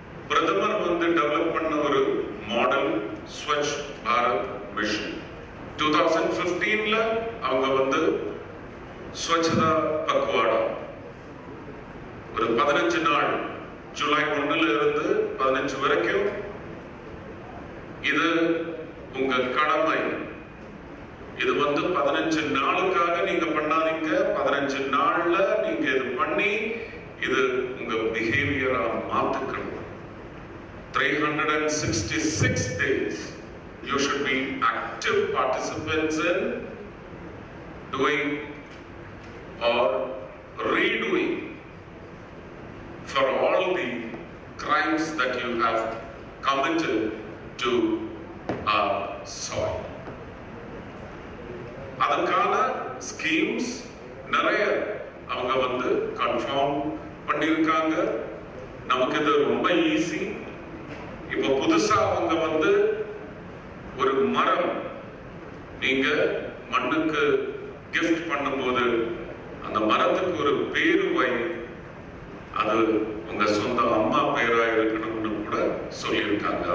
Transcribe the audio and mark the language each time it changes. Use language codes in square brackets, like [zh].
[ta] பிரதமர் டெவலப் பண்ண ஒரு மாடல் ஸ்வச் பாரத் மிஷன் 2015ல அவங்க ஸ்வச்சதா பக்வாடா ஒரு 15 நாள் ஜூலை 1ல இருந்து 15 வரைக்கும் இது உங்க கடமை. இது 15 நாளுக்காக நீங்க பண்ணாதீங்க. 15 நாள்ல நீங்க இது பண்ணி இது உங்க பிஹேவியரா மாத்துக்கணும். [en] 366 days you should be active participants in doing or redoing for all the crimes that you have committed to our soil. [ta] அதற்கான ஸ்கீம்ஸ் நிறைய அவங்க கன்ஃபார்ம் பண்ணியிருக்காங்க. நமக்கு இது ரொம்ப ஈஸி. இப்போ புதுசா அவங்க ஒரு மரம் நீங்க மண்ணுக்கு கிஃப்ட் பண்ணும்போது அந்த மரத்துக்கு ஒரு பேரு வை, அது உங்க சொந்த அம்மா பேரா இருக்கணும்னு கூட சொல்லியிருக்காங்க.